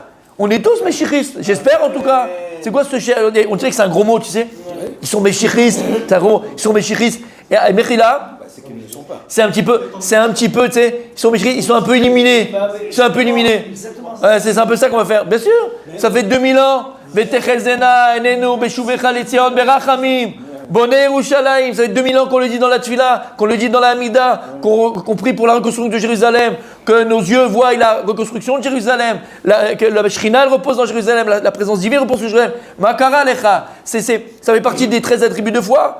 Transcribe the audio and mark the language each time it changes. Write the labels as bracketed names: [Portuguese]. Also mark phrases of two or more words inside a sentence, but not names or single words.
[French] On est tous Méchiristes, j'espère en tout cas. C'est quoi ce on dirait que c'est un gros mot, tu sais? Ils sont Méchiristes, c'est un gros mot. Ils sont Méchiristes. Et Mechila, c'est un petit peu, tu sais, ils sont Méchiristes, ils sont un peu éliminés. C'est un peu ça qu'on va faire. Bien sûr, ça fait 2000 ans. [Hebrew] ותחזינה עינינו בשובך לציון ברחמים. בונה ירושלים, [French] ça fait 2000 ans qu'on le dit dans la Tfila, qu'on le dit dans la Hamida, qu'on prie pour la reconstruction de Jérusalem, que nos yeux voient la reconstruction de Jérusalem, que la Shekhinah repose dans Jérusalem, la présence divine repose sur Jérusalem. Makara lecha, ça fait partie des 13 attributs de foi.